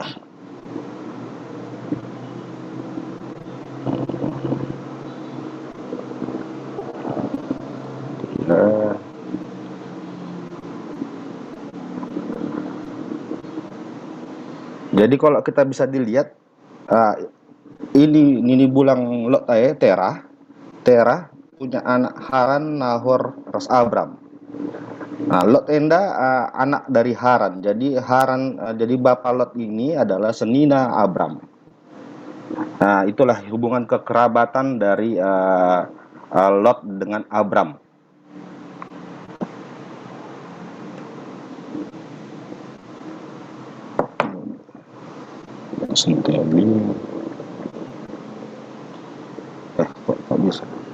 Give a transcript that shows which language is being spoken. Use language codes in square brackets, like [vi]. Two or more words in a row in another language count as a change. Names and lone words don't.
[id] Jadi kalau kita bisa dilihat, ini bulang Lot Terah punya anak Haran, Nahor, ras Abram. Lot enda anak dari Haran. Jadi jadi bapak Lot ini adalah senina Abram. Itulah hubungan kekerabatan dari Lot dengan Abram. Kok bisa?